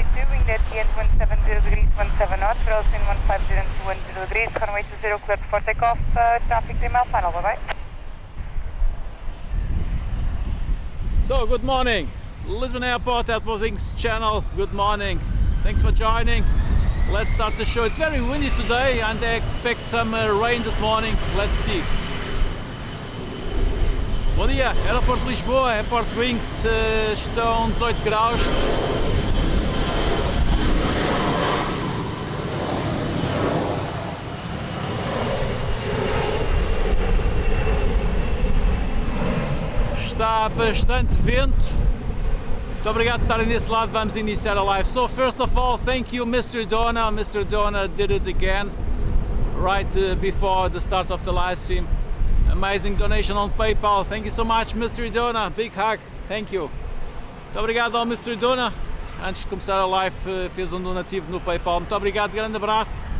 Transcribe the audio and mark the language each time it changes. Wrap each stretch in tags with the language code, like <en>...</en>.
<en>Winglet ES 170 degrees, 17 knots, Rosen 150 and 20 degrees, runway 20, cleared for takeoff, traffic 3 mile final, bye bye. So, good morning, Lisbon Airport, AirportWings channel, good morning. Thanks for joining. Let's start the show. It's very windy today and I expect some rain this morning. Let's see.</en> <pt>Bom dia, Aeroporto de Lisboa, AirportWings, estão 18 graus. Está bastante vento. Muito obrigado por estarem desse lado. Vamos iniciar a live.</pt> <en>So first of all, thank you Mr. Donna. Mr. Donna did it again right before the start of the live stream. Amazing donation on PayPal. Thank you so much Mr. Donna. Big hug. Thank you.</en> <pt>Muito obrigado ao Mr. Dona. Antes de começar a live fez um donativo no PayPal. Muito obrigado, grande abraço.</pt>